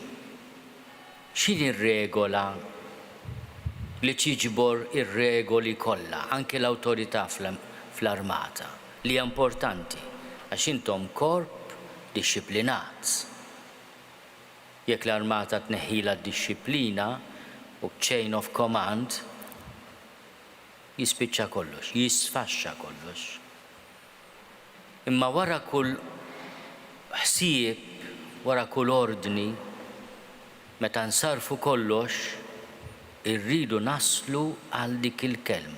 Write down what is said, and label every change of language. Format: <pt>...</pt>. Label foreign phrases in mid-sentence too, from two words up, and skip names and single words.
<mt>X'in ir-regola li tiġbor ir-regoli kollha, anke l-awtorità fl-armata, li hija importanti għax intom korp dixxiplinat. Jekk l-armata tneħħilha d-dixxiplina u</mt> <en>chain of command,</en> <mt>jispiċċa kollox, jisfaxxa kollox. Imma wara kull ħsieb, wara kull ordni, meta nsarfu kollox, irridu naslu għal dik il-kelma.</mt>